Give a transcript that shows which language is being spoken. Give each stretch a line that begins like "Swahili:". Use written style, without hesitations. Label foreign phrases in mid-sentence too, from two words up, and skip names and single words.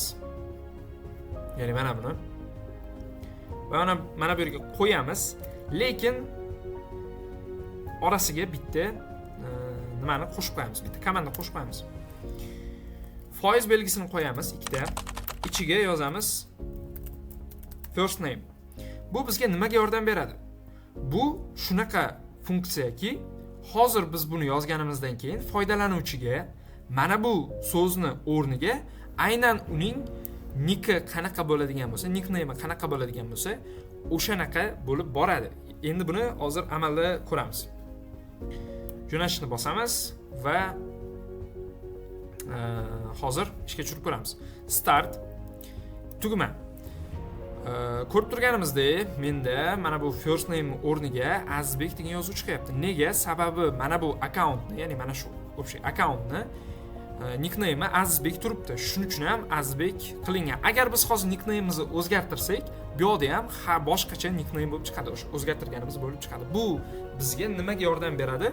Uzbek: Ya'ni mana buni. Va mana bu yerga qo'yamiz, lekin orasiga bitta nimani qo'shib qo'yamiz, bitta komanda qo'shib qo'yamiz. Foiz belgisini qo'yamiz ikkita. Ichiga yozamiz
English: first name.
Uzbek: Bu bizga nimaga yordam beradi? Bu shunaqa funksiyaki, hozir biz buni yozganimizdan keyin foydalanuvchiga mana bu so'zni o'rniga aynan uning niki qanaqa bo'ladigan bo'lsa, nickname qanaqa bo'ladigan bo'lsa, o'shanaqa bo'lib boradi. Endi buni hozir amalda ko'ramiz. Jo'natishni bosamiz va hozir ishga tushirib ko'ramiz. Start tugma. Ko'rib turganimizdek, menda mana bu
English: first name
Uzbek: o'rniga Azbek degan yozuv chiqyapti. Nega? Sababi mana bu akkauntni, ya'ni mana shu общий akkauntni nickname Azbek turibdi. Shuning uchun ham Azbek qilingan. Agar biz hozir nickname'imizni o'zgartirsak, bu yerda ham boshqacha nickname bo'lib chiqadi. O'sha o'zgartirganimiz bo'lib chiqadi. Bu bizga nimaga yordam beradi?